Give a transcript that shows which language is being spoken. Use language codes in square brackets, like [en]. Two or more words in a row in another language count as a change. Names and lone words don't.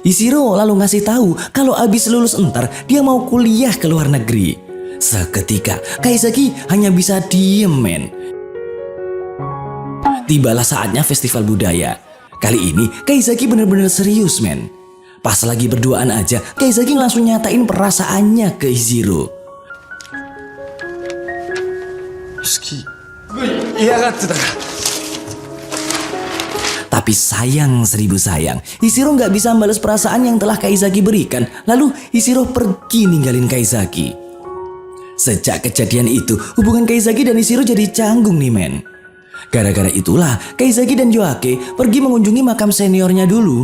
[id] Ishiro lalu ngasih tahu kalau abis lulus entar dia mau kuliah ke luar negeri. Seketika Kaizaki hanya bisa diem men. Tibalah saatnya festival budaya. Kali ini Kaizaki bener-bener serius men. Pas lagi berduaan aja Kaizaki langsung nyatain perasaannya ke Ishiro. [ja] 好き嫌がってたから。 [id] Tapi sayang seribu sayang, Ishiro nggak bisa membalas perasaan yang telah Kaizaki berikan. Lalu Ishiro pergi ninggalin Kaizaki. Sejak kejadian itu, hubungan Kaizaki dan Ishiro jadi canggung nih men. Gara-gara itulah Kaizaki dan Yoake pergi mengunjungi makam seniornya dulu.